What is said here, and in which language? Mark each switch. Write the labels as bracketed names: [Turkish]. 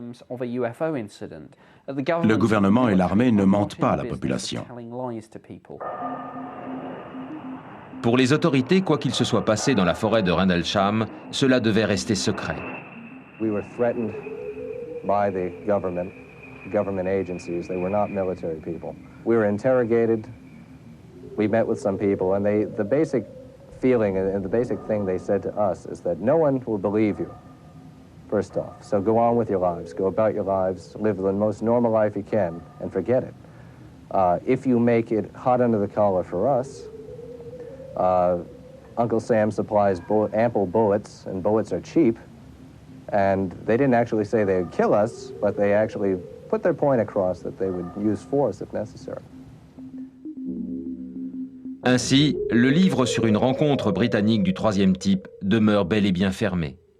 [French] Le gouvernement et l'armée ne mentent pas à la population. Pour les autorités, quoi qu'il se soit passé dans la forêt de Rendlesham, cela devait rester secret. [English] We were threatened by the government agencies. They were not military people. We were interrogated. We met with some people, and the basic feeling and the basic thing they said to us is that no one will believe you, first off. So go on with your lives, go about your lives, live the most normal life you can, and forget it. If you make it hot under the collar for us, Uncle Sam supplies ample bullets, and bullets are cheap. And they didn't actually say they would kill us, but they actually put their point across that they would use force if necessary. [French] Ainsi, le livre sur une rencontre britannique du troisième type demeure bel et bien fermé.